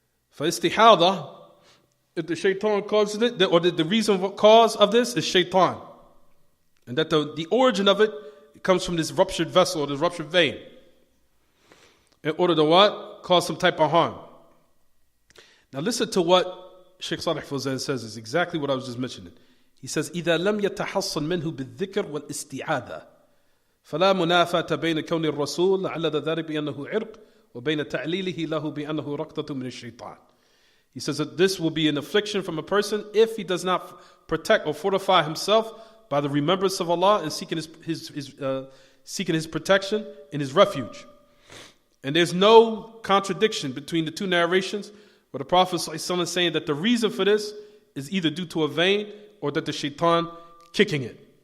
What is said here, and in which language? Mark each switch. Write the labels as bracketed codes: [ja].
[en] For istihada, if the shaitan causes it, or the reason for cause of this is shaitan. And that the origin of it comes from this ruptured vessel, or this ruptured vein. In order to what? Cause some type of harm. Now listen to what Sheikh Salih Fawzan says, is exactly what I was just mentioning. He says, [ar] إذا لم يتحصل منه بالذكر والاستعاذة فلا منافاة بين كون الرسول علل ذلك بأنه عرق وبين تعليله له بأنه رقطة من الشيطان. [en] He says that this will be an affliction from a person if he does not protect or fortify himself by the remembrance of Allah and seeking his protection and his refuge. And there's no contradiction between the two narrations where the Prophet ﷺ is saying that the reason for this is either due to a vein or that the shaitan kicking it.